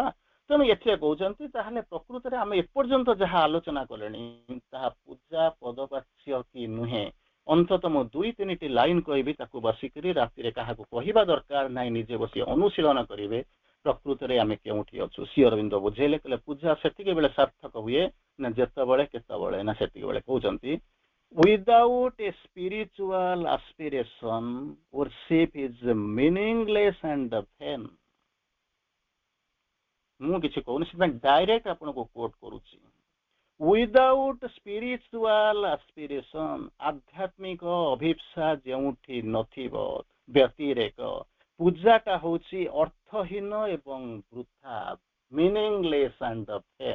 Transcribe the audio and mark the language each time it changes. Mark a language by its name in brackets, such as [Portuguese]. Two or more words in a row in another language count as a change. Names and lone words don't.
[Odia] ତେଣୁ ଏଥିରେ କହୁଛନ୍ତି ତାହେଲେ ପ୍ରକୃତରେ ଆମେ ଏପର୍ଯ୍ୟନ୍ତ ଯାହା ଆଲୋଚନା କଲେଣି ତାହା ପୂଜା ପଦବାଚ୍ୟ କି ନୁହେଁ, ଅନ୍ତତଃ ମୁଁ 2-3ଟି ଲାଇନ କହିବି, ତାକୁ ବସିକରି ରାତିରେ କାହାକୁ କହିବା ଦରକାର ନାହିଁ, ନିଜେ ବସି ଅନୁଶୀଳନ କରିବେ ପ୍ରକୃତରେ ଆମେ କେଉଁଠି ଅଛୁ। ଶ୍ରୀ ଅରବିନ୍ଦ ବୁଝେଇଲେ, କହିଲେ ପୂଜା ସେତିକି ବେଳେ ସାର୍ଥକ ହୁଏ ନା ଯେତେବେଳେ କେତେବେଳେ ନା ସେତିକି ବେଳେ କହୁଛନ୍ତି [English] without a spiritual aspiration worship is meaningless and vain। [Odia] ମୁଁ କିଛି କହୁନି, ସେଥିପାଇଁ ଡାଇରେକ୍ଟ ଆପଣଙ୍କୁ କୋଟ କରୁଛି। [English] without spiritual aspiration, [Odia] ଆଧ୍ୟାତ୍ମିକ ଅଭିପ୍ସା ଯେଉଁଠି ନଥିବ, ବ୍ୟତିରେକ, ପୂଜାଟା ହଉଛି ଅର୍ଥହୀନ ଏବଂ ବୃଥା, [English] meaningless and vain.